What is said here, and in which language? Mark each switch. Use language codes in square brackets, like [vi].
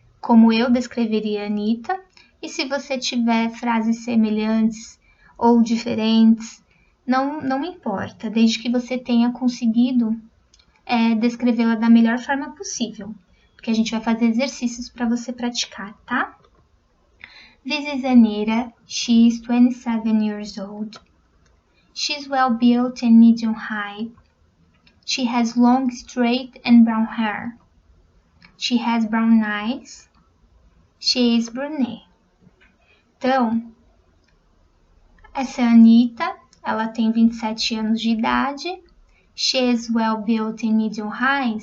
[pt] Como eu descreveria a Anitta. E se você tiver frases semelhantes ou diferentes, não importa, desde que você tenha conseguido descrevê-la da melhor forma possível. Porque a gente vai fazer exercícios para você praticar, tá? [en] This is Anitta. She is 27 years old. She's well built and medium height. She has long, straight and brown hair. She has brown eyes. She is brunette. [pt] Então, essa é a Anitta, ela tem 27 anos de idade. [en] She is well built and medium height.